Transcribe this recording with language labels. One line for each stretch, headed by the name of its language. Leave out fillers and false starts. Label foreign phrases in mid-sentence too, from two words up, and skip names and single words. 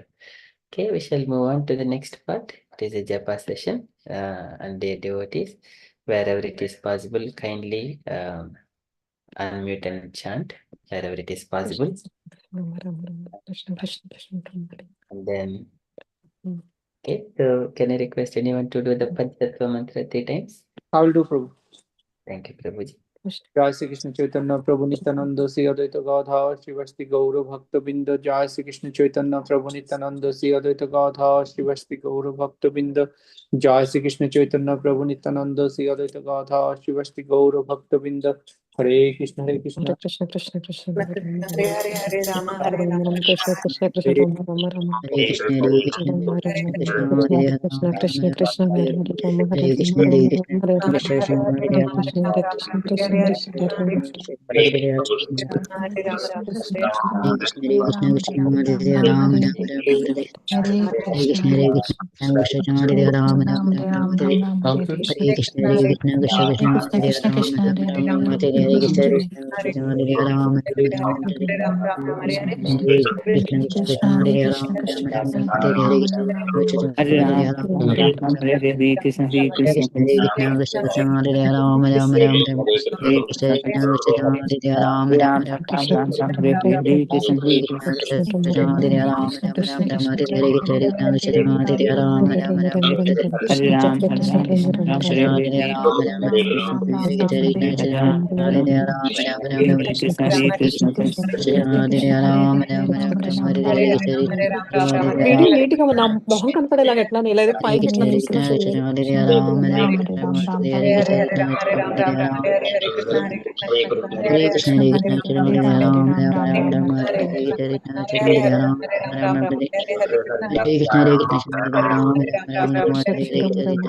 English: Okay, we shall move on to the next part. It is a japa session, and dear devotees, wherever it is possible, kindly unmute and chant wherever it is possible.
Sanskrit: Krishna Krishna Krishna Krishna.
English: And then, okay, so can I request anyone to do the Panchatattva mantra 3 times? I will do Prabhu. Thank you, Prabhuji.
Sanskrit: जय श्री कृष्ण चैतन्य प्रभु नित्यानंद श्री अद्वैत गदाधर श्रीवास्ति गौर भक्त बिंद जय श्री कृष्ण चैतन्य प्रभु नित्यानंद श्री अद्वैत गदाधर श्रीवास्ति गौर भक्त बिंद जय श्री कृष्ण चैतन्य प्रभु नित्यानंद श्री अद्वैत गदाधर श्रीवास्ति गौर भक्त बिंद हरे कृष्ण Hare Krishna Krishna Krishna Hare Hare Rama, Hare Rama Rama, Rama Krishna Krishna Krishna Rama Rama Rama Hare Krishna Hare Krishna Rama Hare Rama Krishna Krishna Hare Krishna Hare Krishna Hare Hare Rama Hare Hare Rama Krishna Hare Hare Krishna Krishna Hare Krishna Krishna Krishna Hare Rama Hare Rama, Hare Krishna Hare Krishna Krishna Hare Ram Ram Ram Hare Hare Krishna Hare Krishna Hare Ram Ram Ram Hare Hare Krishna Hare Krishna Krishna Hare Ram Ram Ram Hare Hare Krishna Hare Krishna Hare Ram Ram Ram Hare Hare Krishna Krishna Hare Ram Ram Ram Hare Hare Krishna हरे Hare राम Ram राम Ram राम Ram हरे हरे कृष्ण Hare Krishna Hare Krishna Krishna Hare Ram Ram Ram Hare Krishna Krishna Hare Ram Ram Ram Krishna Krishna हरे हरे Hare कृष्ण Krishna Krishna Hare Ram Ram Ram Ram Hare Krishna Krishna Hare Ram Ram Ram हरे राम Krishna राम Krishna हरे Hare हरे Ram Ram Hare Krishna Hare Ram Ram Ram हरे कृष्ण Krishna Hare Ram Ram Ram Hare Krishna Hare
Telugu: వీడియో
Sanskrit: Ram
Telugu: నీట్ గా నా మొహం కనపడేలాగా ఎట్లా లేదా
Sanskrit: Hare
Telugu: పైకి
Sanskrit: Krishna
Telugu: ఎట్లా
Sanskrit: Hare
Telugu: తీసుకురా
Sanskrit: Krishna Krishna Hare Ram Ram Ram Hare Krishna Hare Ram Hare Krishna Hare Ram Ram Ram Hare Krishna Hare Ram Ram Hare Krishna Hare Krishna Hare Ram Ram Ram కృష్ణ Hare కృష్ణ రామ రామ